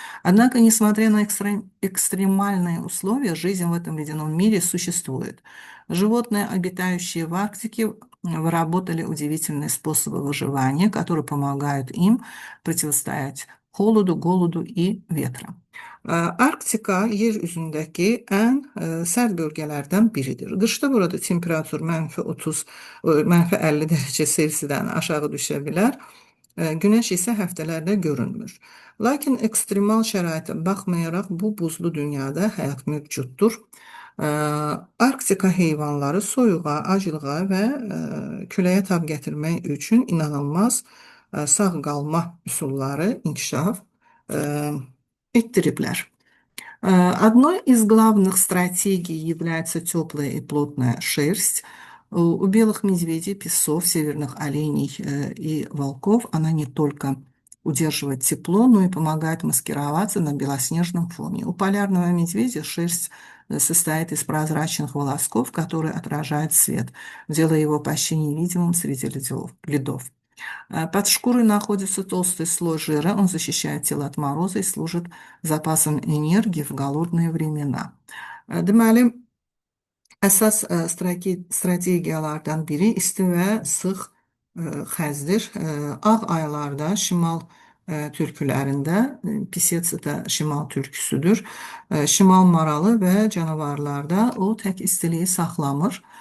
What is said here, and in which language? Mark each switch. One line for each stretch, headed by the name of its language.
Russian: Однако, несмотря на экстремальные условия, жизнь в этом ледяном мире существует. Животные, обитающие в Арктике, выработали удивительные способы выживания, которые помогают им противостоять холоdu, голоду и ветрам.
Azerbaijani: Arktika yer üzündəki ən sərt bölgələrdən biridir. Qışda burada temperatur -30, -50 dərəcə Selsidən aşağı düşə bilər. Günəş isə həftələrdə görünmür. Lakin ekstremal şəraitə baxmayaraq bu buzlu dünyada həyat mövcuddur. Arktika heyvanları soyuğa, acılığa və küləyə tab gətirmək üçün inanılmaz sağ qalma üsulları inkişaf ettiriblər. Одной из главных стратегий является теплая и плотная шерсть. У белых медведей, песцов, северных оленей и волков она не только удерживает тепло, но и помогает маскироваться на белоснежном фоне. У полярного медведя шерсть состоит из прозрачных волосков, которые отражают свет, делая его почти невидимым среди ледов. Под шкурой находится толстый слой жира, он защищает тело от мороза и служит запасом энергии в голодные времена. Deməli, əsas strategiyalardan biri isti və sıx xəzdir. Ağ aylarda şimal türkülərində, Pisets də şimal türküsüdür. Şimal maralı və canavarlarda o tək istiliyi saxlamır.